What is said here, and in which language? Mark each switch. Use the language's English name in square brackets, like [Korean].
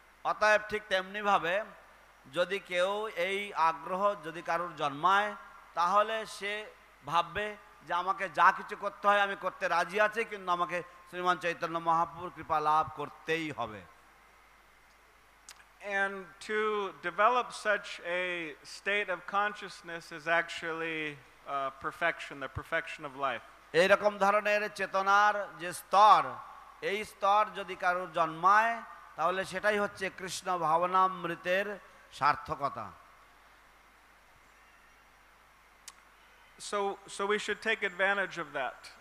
[Bangla] অতএব ঠিক তেমনি ভাবে যদি কেউ এই আগ্রহ যদি কারোর জন্মায় তাহলে সে ভাববে যে আমাকে যা কিছু করতে হয় আমি করতে রাজি আছি, কিন্তু আমাকে শ্রীমান চৈতন্য মহাপ্রভুর কৃপা লাভ করতেই হবে। [English] And to develop such a state of consciousness is actually perfection, the perfection of life. [Bangla] এইরকম ধরনের চেতনার যে স্তর, এই স্তর যদি কারোর জন্মায় তাহলে সেটাই হচ্ছে কৃষ্ণ ভাবনামৃতের সার্থকতা। [English] So we should take advantage of that.